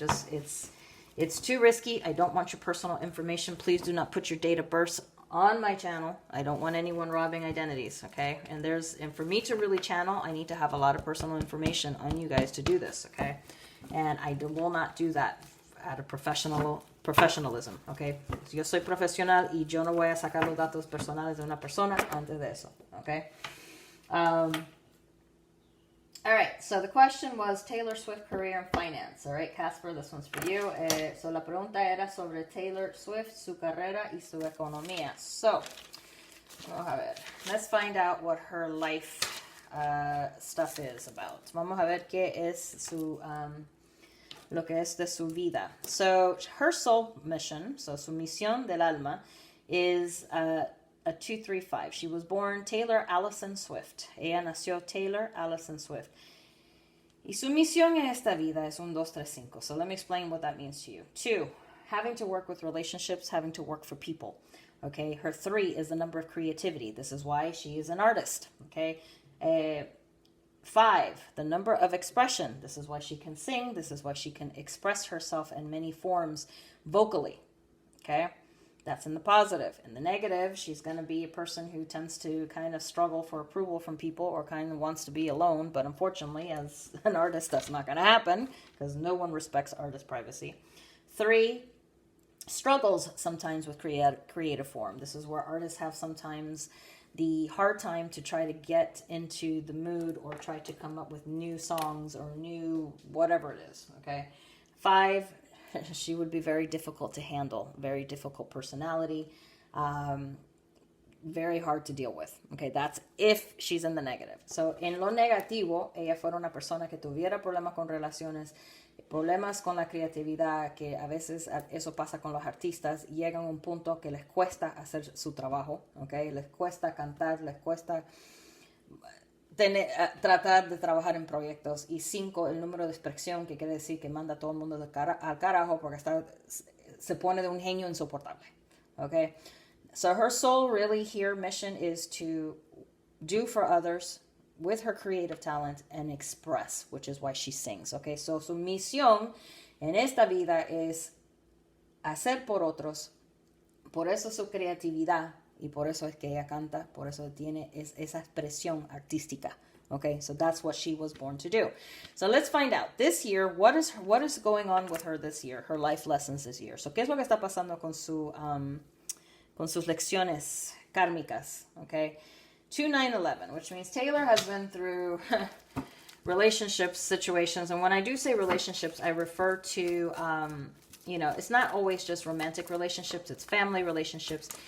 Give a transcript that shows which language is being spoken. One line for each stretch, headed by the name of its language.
English: It's too risky. I don't want your personal information. Please do not put your date of birth on my channel. I don't want anyone robbing identities. Okay? And for me to really channel, I need to have a lot of personal information on you guys to do this. Okay? And I will not do that out of professionalism, okay?
Spanish: Yo soy profesional y yo no voy a sacar los datos personales de una persona antes de eso, okay?
English: All right, so the question was Taylor Swift career and finance. All right, Casper, this one's for you.
Spanish: So la pregunta era sobre Taylor Swift, su carrera y su economía. So, vamos a ver.
English: Let's find out what her life stuff is about.
Spanish: Vamos a ver qué es lo que es de su vida.
English: So her soul mission, so
Spanish: su misión del alma,
English: is a 235. She was born Taylor Allison Swift.
Spanish: Ella nació Taylor Allison Swift. Y su misión en esta vida es 1, 2, 3, 5.
English: So let me explain what that means to you. 2, having to work with relationships, having to work for people. Okay, her 3 is the number of creativity. This is why she is an artist. Okay, 5, the number of expression. This is why she can sing. This is why she can express herself in many forms vocally. Okay? That's in the positive. In the negative, she's going to be a person who tends to kind of struggle for approval from people or kind of wants to be alone. But unfortunately, as an artist, that's not going to happen because no one respects artist privacy. 3, struggles sometimes with creative form. This is where artists have sometimes the hard time to try to get into the mood or try to come up with new songs or new whatever it is, okay? 5, she would be very difficult to handle, very difficult personality. very hard to deal with. Okay, that's if she's in the negative.
Spanish: So, en lo negativo, ella fuera una persona que tuviera problemas con relaciones, problemas con la creatividad, que a veces eso pasa con los artistas, llegan a un punto que les cuesta hacer su trabajo, okay? Les cuesta cantar, les cuesta tratar de trabajar en proyectos. Y 5, el número de expresión, que quiere decir que manda a todo el mundo al carajo porque se pone de un genio insoportable.
English: Okay? So her soul really here mission is to do for others with her creative talent and express, which is why she sings. Okay?
Spanish: So su misión en esta vida es hacer por otros, por eso su creatividad, y por eso es que ella canta, por eso tiene esa expresión artística.
English: Okay, so that's what she was born to do. So let's find out this year what is going on with her this year, her life lessons this year.
Spanish: So qué es lo que está pasando con sus lecciones kármicas.
English: Okay, 2-9-11, which means Taylor has been through relationships, situations, and when I do say relationships, I refer to it's not always just romantic relationships. It's family relationships.